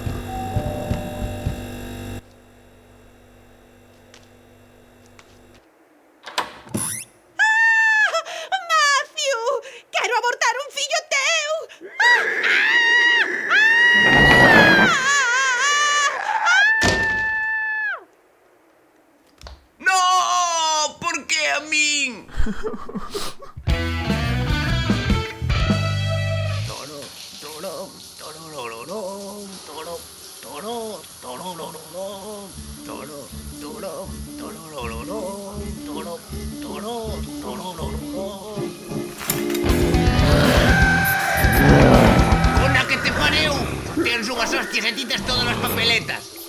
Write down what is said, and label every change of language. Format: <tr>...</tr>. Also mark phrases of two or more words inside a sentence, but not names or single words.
<gl>Quero abortar un fillo teu! No, por que a min? Toro, toro, tororororón, toro, toro, tororororón, toro, toro, tororororón, toro, toro, tororororón. Una que te pareu! Tens unhas hostias e ti tes todas as papeletas.</gl>